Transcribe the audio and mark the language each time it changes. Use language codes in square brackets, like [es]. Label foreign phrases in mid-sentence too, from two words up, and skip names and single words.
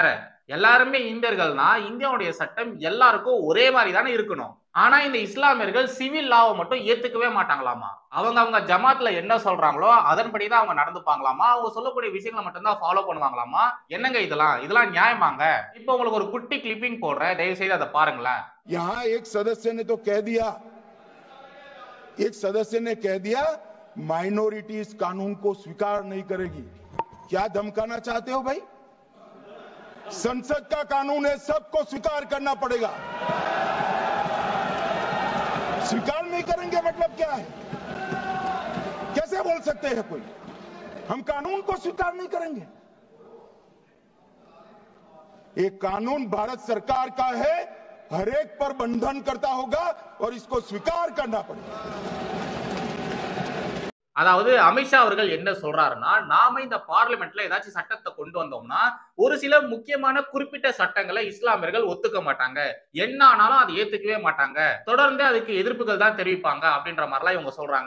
[ta] எல்லாருமே இந்தியர்கள்னா இந்தியாவுடைய சட்டம் எல்லாருக்கும் ஒரே மாதிரி தானே இருக்கணும். ஆனா இந்த இஸ்லாமியர்கள் [en] civil law [ta] மட்டும் ஏத்துக்கவே மாட்டாங்களாமா. அவங்க ஜமாத்ல என்ன சொல்றாங்களோ அதன்படிதான் அவங்க நடந்துப்பாங்களாமா. அவங்க சொல்லக்கூடிய விஷயங்களை மட்டும்தான் ஃபாலோ பண்ணுவாங்களாமா. என்னங்க இதெல்லாம் நியாயமாங்க? இப்ப உங்களுக்கு ஒரு குட்டி கிளிப்பிங் போடுறேன், தயவு செய்து அதை பாருங்களேன். [hi] यहाँ एक सदस्य ने तो कह दिया, एक सदस्य ने कह दिया माइनॉरिटी इस कानून को स्वीकार नहीं करेगी। क्या धमकाना चाहते हो भाई? संसद का कानून है, सबको स्वीकार करना पड़ेगा। स्वीकार नहीं करेंगे मतलब क्या है? कैसे बोल सकते हैं कोई हम कानून को स्वीकार नहीं करेंगे? एक कानून भारत सरकार का है, हर एक पर बंधन करता होगा और इसको स्वीकार करना पड़ेगा। [ta] அதாவது அமித்ஷா அவர்கள் என்ன சொல்றாருன்னா, நாம இந்த பார்லிமெண்ட்ல ஏதாச்சும் சட்டத்தை கொண்டு வந்தோம்னா ஒரு சில முக்கியமான குறிப்பிட்ட சட்டங்களை இஸ்லாமியர்கள் ஒத்துக்க மாட்டாங்க, என்ன ஆனாலும் அதை ஏத்துக்கவே மாட்டாங்க, தொடர்ந்து அதுக்கு எதிர்ப்புகள் தான் தெரிவிப்பாங்க அப்படின்ற மாதிரிலாம் இவங்க சொல்றாங்க.